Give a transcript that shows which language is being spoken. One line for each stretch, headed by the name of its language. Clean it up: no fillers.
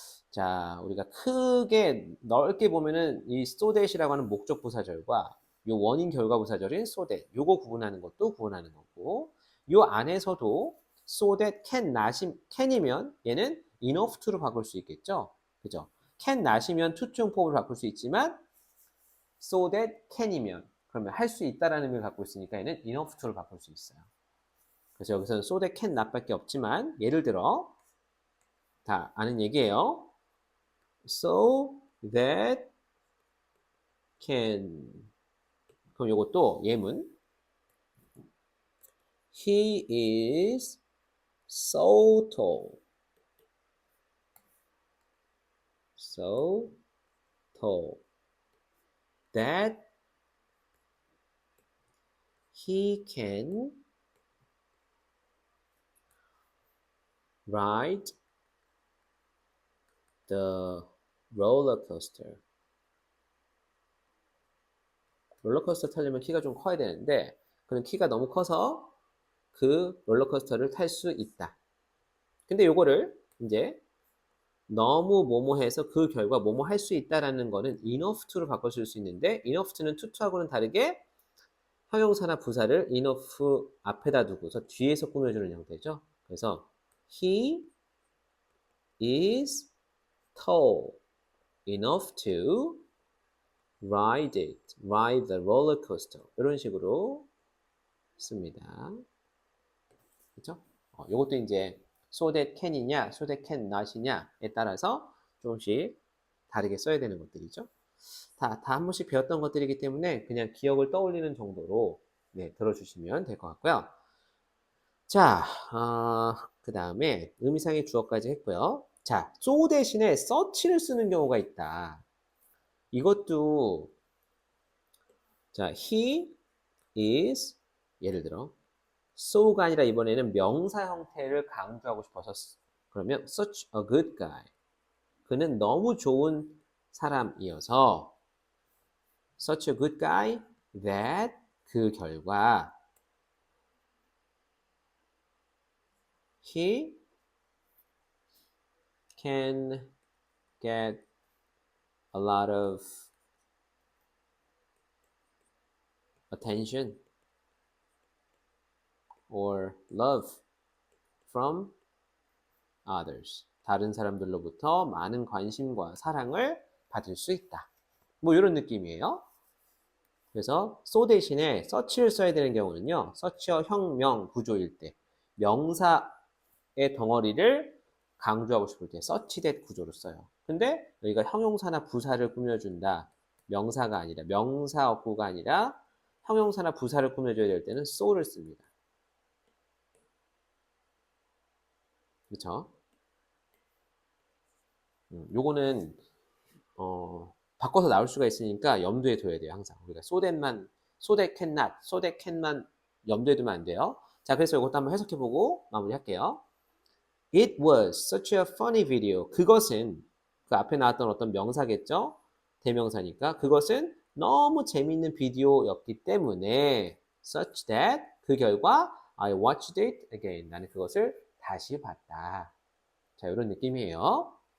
Korean: 자, 우리가 크게 넓게 보면은 이 so that이라고 하는 목적 부사절과 요 원인 결과 부사절인 so that 요거 구분하는 것도 구분하는 거고 요 안에서도 so that can이면 얘는 enough to로 바꿀 수 있겠죠. 그죠? can not이면 투투용법으로 바꿀 수 있지만 so that can이면 그러면 할 수 있다라는 의미를 갖고 있으니까 얘는 enough to로 바꿀 수 있어요. 그래서 여기서는 so that can not밖에 없지만 예를 들어 다 아는 얘기예요.
English: So that can
Korean: 그럼 이것도 예문
English: He is so tall. So tall that he can ride the roller coaster.
Korean: 롤러코스터 타려면 키가 좀 커야 되는데 그는 키가 너무 커서 그 롤러코스터를 탈 수 있다. 근데 요거를 이제 너무 뭐뭐해서 그 결과 뭐뭐 할 수 있다라는 거는 enough to로 바꿔줄 수 있는데 enough to는 to하고는 다르게 형용사나 부사를 enough 앞에다 두고서 뒤에서 꾸며주는 형태죠. 그래서
English: he is tall enough to ride the roller coaster.
Korean: 이런 식으로 씁니다. 그렇죠? 요것도 이제 so that can이냐, so that can not이냐에 따라서 조금씩 다르게 써야 되는 것들이죠. 다 한 번씩 배웠던 것들이기 때문에 그냥 기억을 떠올리는 정도로 들어주시면 될 것 같고요. 자, 그 다음에 의미상의 주어까지 했고요. 자, so 대신에 such를 쓰는 경우가 있다. 이것도 자, he is 예를 들어 so가 아니라 이번에는 명사 형태를 강조하고 싶어서 그러면
English: such a good guy.
Korean: 그는 너무 좋은 사람이어서
English: such a good guy that
Korean: 그 결과
English: He can get a lot of attention or love from others.
Korean: 다른 사람들로부터 많은 관심과 사랑을 받을 수 있다. 뭐 이런 느낌이에요. 그래서 so 대신에 such를 써야 되는 경우는요. such어 형명 구조일 때 명사의 덩어리를 강조하고 싶을 때 such that 구조로 써요. 근데 여기가 형용사나 부사를 꾸며준다. 명사가 아니라 명사 어구가 아니라 형용사나 부사를 꾸며줘야 될 때는 so를 씁니다. 그렇죠? 요거는 바꿔서 나올 수가 있으니까 염두에 둬야 돼요. 항상 우리가 so that can not, so that can만 염두에 두면 안 돼요. 자, 그래서 이것도 한번 해석해보고 마무리할게요.
English: It was such a funny video.
Korean: 그것은 그 앞에 나왔던 어떤 명사겠죠? 대명사니까 그것은 너무 재밌는 비디오였기 때문에 such that 그 결과
English: I watched it again.
Korean: 나는 그것을 다시 봤다. 자, 이런 느낌이에요.